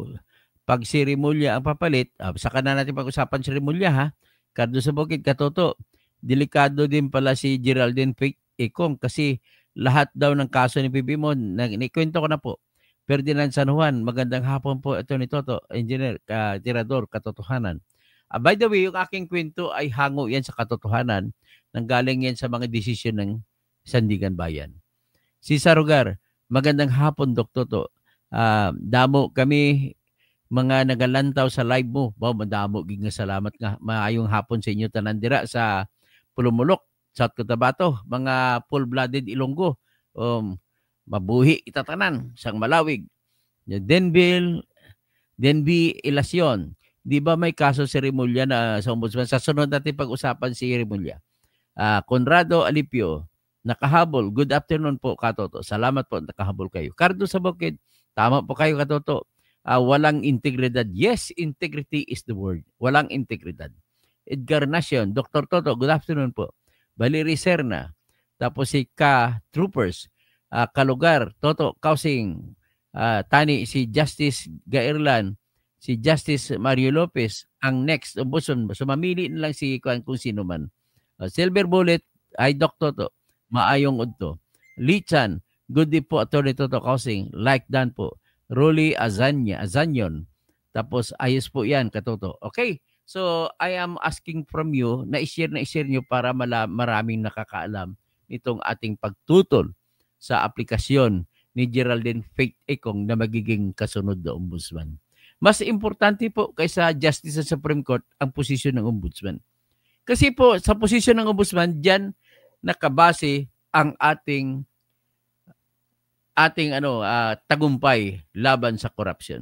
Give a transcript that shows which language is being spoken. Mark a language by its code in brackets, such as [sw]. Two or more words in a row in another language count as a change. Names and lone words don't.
[tl] Pag si Remulla ang papalit, saka na natin pag-usapan si Remulla, ha? Cardo sa Bukid, Katoto. Delikado din pala si Geraldine Faith Econg kasi lahat daw ng kaso ni Pipimon, ikwento ko na po. Ferdinand San Juan, magandang hapon po. Ito ni Toto, engineer, tirador, katotohanan. [en] By the way, [tl] yung aking kwento ay hango yan sa katotohanan. Nanggaling yan sa mga desisyon ng Sandigan Bayan. Si Sarugar, magandang hapon, Dr. Toto. [hil] Damo kami mga nagalantaw sa live mo. Madamo, giging salamat nga. Maayong hapon sa inyo tanandira sa Pulumulok, South Cotabato, mga full-blooded Ilonggo. Mabuhi itatanan, sang malawig. [tl] Denby Ilasyon. Di ba may kaso si Remulla na sa ombudsman? Sa sunod natin pag-usapan si Remulla. Conrado Alipio, nakahabol. [en] Good afternoon [tl] po, Katoto. Salamat po, nakahabol kayo. Cardo sa Bukid, tama po kayo, Katoto. Walang integridad. [en] Yes, integrity is the word. [tl] Walang integridad. Edgar Nacion, Dr. Toto, [en] good afternoon [tl] po. Valerie Serna, tapos si Troopers, Kalugar, Toto, Kausing, Tani, si Justice Gairlan, si Justice Mario Lopez, ang next ombudsman. So mamili na lang si kung sino man. Silver Bullet, ay Dr. [hil] Toto, maayong udto. [tl] Lichan, [en] good day po, Atty. [tl] Toto Kausing, like dan po. Rolly Azanyon, tapos ayos po yan, Katoto. [en] Okay, so I am asking from you [tl] na i-share nyo para maraming nakakaalam nitong ating pagtutol sa aplikasyon ni Geraldine Faith Econg na magiging kasunod na ombudsman. Mas importante po kaysa Justice sa Supreme Court ang posisyon ng ombudsman. Kasi po sa posisyon ng ombudsman, diyan nakabase ang ating tagumpay laban sa corruption.